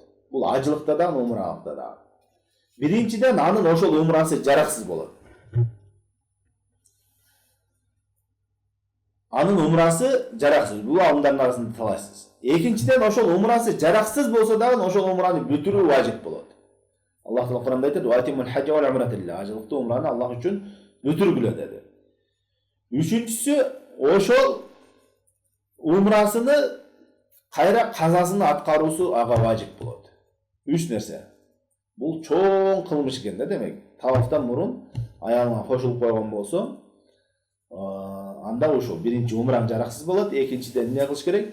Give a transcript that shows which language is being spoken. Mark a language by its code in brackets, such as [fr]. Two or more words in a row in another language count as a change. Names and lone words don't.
[ky] Бул ажылыкта да, умралыкта да. Биринчиден анын ошол умрасы жараксыз болот. Анын умрасы жараксыз, бул адамдардын арасында талашсыз. Экинчиден ошол умрасы жараксыз болсо дагы ошол умраны бүтүрүү важип болот. Аллах Таала Кур'анда айтат: [ar] "وأتموا الحج والعمرة لله." [ky] Ажылыкты умраны Аллах үчүн бүтүргүлө деди. Үчүнчүсү, ошол умрасыны кайра казасын аткаруусу ага важип болот. 3 нерсе. Бул чоң кылмыш экен да, демек. Тавафтан мурун аялына кошулуп койгон болсо, анда ошол биринчи умраң жараксыз болот, экинчиден эмне кылыш керек?